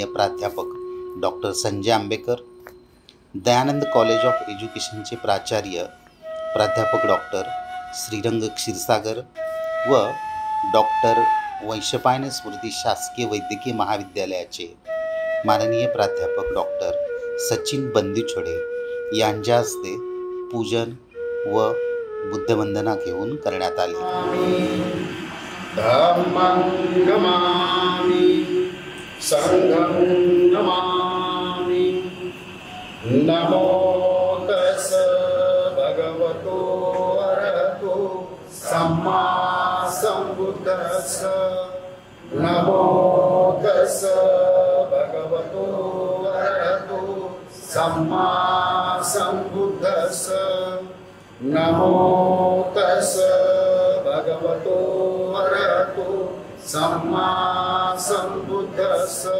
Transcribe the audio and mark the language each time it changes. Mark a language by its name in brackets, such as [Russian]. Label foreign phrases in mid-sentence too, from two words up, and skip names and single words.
[Marathi] प्राध्यापक डॉक्टर संजय आंबेकर, दयानंद कॉलेज ऑफ एज्युकेशनचे प्राचार्य प्राध्यापक डॉक्टर श्रीरंग क्षीरसागर व डॉक्टर वैशंपायन स्मृती शासकीय वैद्यकीय महाविद्यालयाचे माननीय प्राध्यापक डॉक्टर सचिन बंदीछोडे यांच्या हस्ते पूजन व बुद्धवंदना घेऊन करण्यात आले। [Pali] धम्मं नमामि संघं नमामि नमो तस् भगवतो अरहतो सम्मा सम्बुद्धस्स नमो तस् भगवतो अरहतो सम्मा सम्बुद्धस्स नमो तस् भगवतो अरहतो सम्मा सम्बुद्धस्स